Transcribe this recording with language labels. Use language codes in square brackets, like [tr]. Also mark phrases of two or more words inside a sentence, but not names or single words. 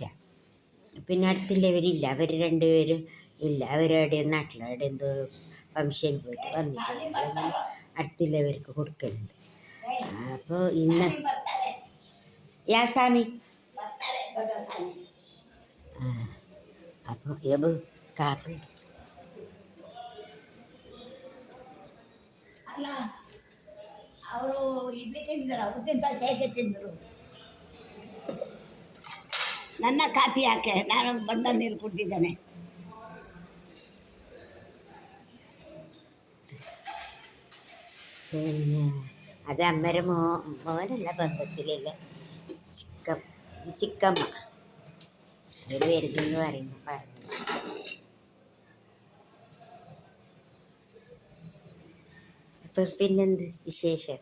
[ml] പിന്നെ അടുത്തുള്ളവരില്ല, അവർ 2 പേരും ഇല്ല. അവരെവിടെയും നാട്ടിൽ അവിടെ എന്തോ ഫംഗ്ഷൻ പോയിട്ട് വന്നിട്ട് അടുത്തുള്ളവർക്ക് കൊടുക്കലുണ്ട്. അപ്പോൾ ഇന്ന് യാസാമി അപ്പോൾ ಕಾಪಿ [kn] ಅಲ್ಲ ಅವರು ಇಡ್ಲಿ ತಿಂದರು, ಉದ್ದಿನ ದೋಸೆ ತಿಂದರು. ನನ್ನ ಕಾಪಿ ಯಾಕೆ, ನಾನು ಬಂದ ನೀರು ಕುಡಿದಿದ್ದೇನೆ. [ml] പിന്നെ അത് അമ്മയുടെ മോനല്ല, ബന്ധത്തിലുള്ള ചിക്കമ്മ അവർ വരുന്നെന്ന് പറഞ്ഞു. അപ്പം പിന്നെന്ത് വിശേഷം?